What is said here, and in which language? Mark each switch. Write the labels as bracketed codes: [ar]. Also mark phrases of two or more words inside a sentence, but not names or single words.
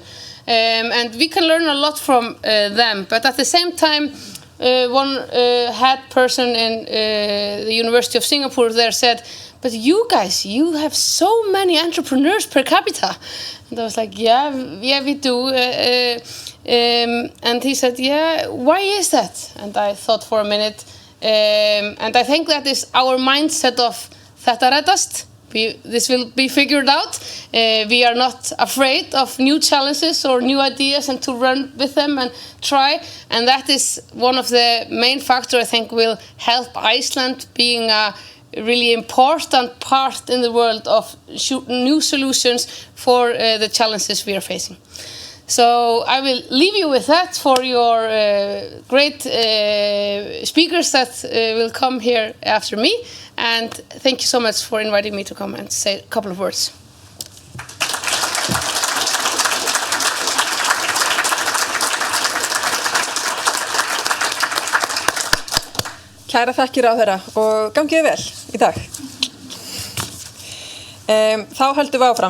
[en] And we can learn a lot from them, but at the same time, one head person in the University of Singapore there said, but you guys, you have so many entrepreneurs per capita. And I was like, yeah, we do. And he said, yeah, why is that? And I thought for a minute. And I think that is our mindset of [is] þetta reddast. [en] This will be figured out. We are not afraid of new challenges or new ideas and to run with them and try. And that is one of the main factors I think will help Iceland being a really important part in the world of new solutions for the challenges we are facing. So I will leave you with that for your great speakers that will come here after me. And thank you so much for inviting me to come and say a couple of words. [is] Kæra þakkir á þeirra og gangið vel í dag. Þá höldum við áfram.